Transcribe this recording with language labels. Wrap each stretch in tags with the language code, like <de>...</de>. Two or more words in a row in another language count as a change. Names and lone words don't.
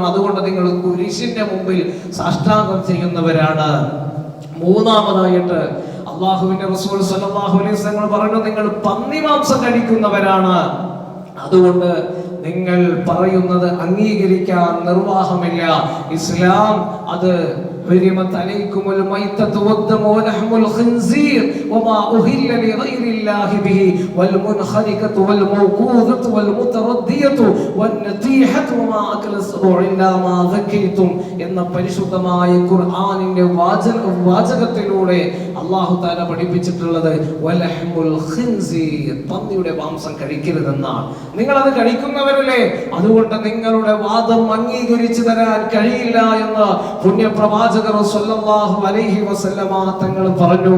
<ml>അതുകൊണ്ട് നിങ്ങൾ കുരിശിന്റെ മുമ്പിൽ സാഷ്ടാംഗം ചെയ്യുന്നവരാണ്. മൂന്നാമതായിട്ട് അള്ളാഹുവിന്റെ റസൂൽ</ml> <ar>صلى الله عليه وسلم</ar> <ml>പറഞ്ഞു, നിങ്ങൾ പന്നിമാംസം കഴിക്കുന്നവരാണ്. അതുകൊണ്ട് നിങ്ങൾ പറയുന്നത് അംഗീകരിക്കാൻ നിർവാഹമില്ല. ഇസ്ലാം അത്</ml> <ar>حرمت عليكم الميتة والدم ولحم الخنزير وما أهل لغير الله به والمنخنقة والموقوذة والمتردية والنطيحة وما أكل السبع إلا ما ذكيتم</ar> <ml>എന്ന പരിശുദ്ധമായ ഖുർആനിന്റെ വാചകത്തിലൂടെ</ml> <ar>الله تعالى</ar> <ml>പഠിപ്പിച്ചിട്ടുള്ളത്</ml> <ar>ولحم الخنزير,</ar> <ml>പന്നിയുടെ മാംസം കഴിക്കരുതെന്നാണ്. നിങ്ങൾ അത് കഴിക്കുന്നവരല്ലേ, അതുകൊണ്ട് നിങ്ങളുടെ വാദം അംഗീകരിച്ചു തരാൻ കഴിയില്ല എന്ന് പുണ്യപ്രവാചകൻ</ml> <ar>صلى الله عليه وسلم</ar> <ml>തങ്ങൾ പറഞ്ഞു.</ml>